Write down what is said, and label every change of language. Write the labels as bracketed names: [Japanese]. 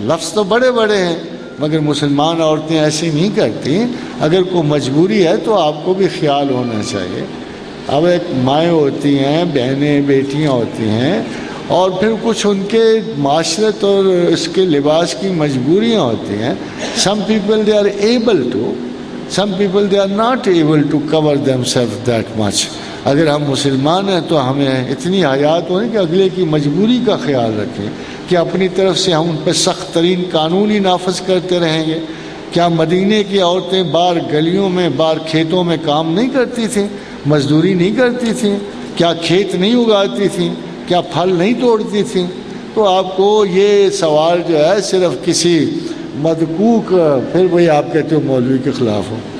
[Urdu] لفظ تو بڑے بڑے ہیں مگر مسلمان عورتیں ایسے نہیں کرتی. اگر کوئی مجبوری ہے تو آپ کو بھی خیال ہونا چاہیے. اب ایک مائیں ہوتی ہیں، بہنیں بیٹیاں ہوتی ہیں، اور پھر کچھ ان کے معاشرت اور اس کے لباس کی مجبوریاں ہوتی ہیں. [English] Some people they are able to, some people they are not able to cover themselves that much. [Urdu] اگر ہم مسلمان ہیں تو ہمیں اتنی حیات ہونی کہ اگلے کی مجبوری کا خیال رکھیں. کہ اپنی طرف سے ہم ان پہ سخت ترین قانون ہی نافذ کرتے رہیں گے؟ کیا مدینے کی عورتیں باہر گلیوں میں، باہر کھیتوں میں کام نہیں کرتی تھیں؟ مزدوری نہیں کرتی تھیں؟ کیا کھیت نہیں اگاتی تھیں؟ کیا پھل نہیں توڑتی تھیں؟ تو آپ کو یہ سوال جو ہے صرف کسی مدقوق، پھر وہی آپ کہتے ہو مولوی کے خلاف ہو.